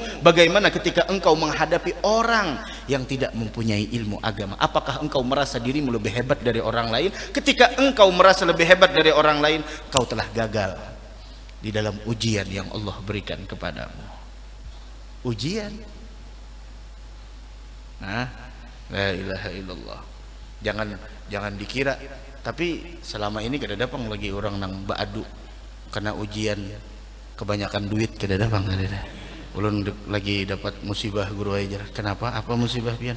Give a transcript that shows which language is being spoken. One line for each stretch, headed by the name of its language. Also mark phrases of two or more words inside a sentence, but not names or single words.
Indonesian: Bagaimana ketika engkau menghadapi orang yang tidak mempunyai ilmu agama? Apakah engkau merasa dirimu lebih hebat dari orang lain? Ketika engkau merasa lebih hebat dari orang lain, kau telah gagal di dalam ujian yang Allah berikan kepadamu. Ujian.
Arabic: La ilaha illallah.
Banjar: Jangan dikira, tapi selama ini kada dapang lagi orang nang baadu karena ujian kebanyakan duit kada dapang kada. Ulun lagi dapat musibah guru ajar. Kenapa? Apa musibah pian?